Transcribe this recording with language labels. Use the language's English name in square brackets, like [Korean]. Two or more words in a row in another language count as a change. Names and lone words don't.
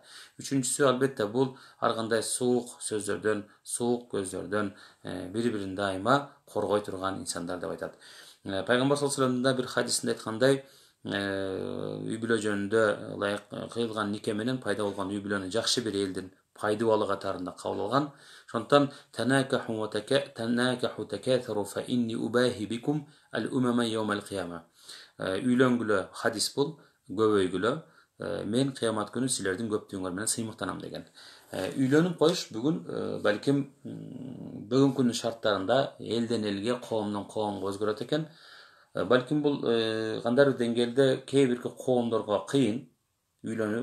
[Kyrgyz] Үчүнчүсү, албетте, бул ар кандай суук сөздөрдөн, суук көздөрдөн бири-бирин дайыма коргой турган инсандар деп айтат. Пайгамбар [Arabic] صلى الله عليه وسلم [Kyrgyz] бир хадисинде айткандай, үй бүлө жөнүндө кыйылган нике менен пайда болгон үй бүлөнү жакшы бир элдин пайдубалы катарында кабыл алган. [Arabic] Ошондуктан تناكحوا تكاثروا فإني أباهي بكم الأمم يوم القيامة. [Kyrgyz] Үйлөнгүлө, хадис бул, көбөйгүлө, мен кыямат күнү силердин көптүгүңөр менен сыймыктанам деген. Үйлөнүп коюш бүгүн балким бүгүнкү күндүн шарттарында элден элге, коомдон коомго өзгөрөт экен. Балким бул кандайдыр деңгээлде кээ бирки коомдорго кыйын үйлөнүү.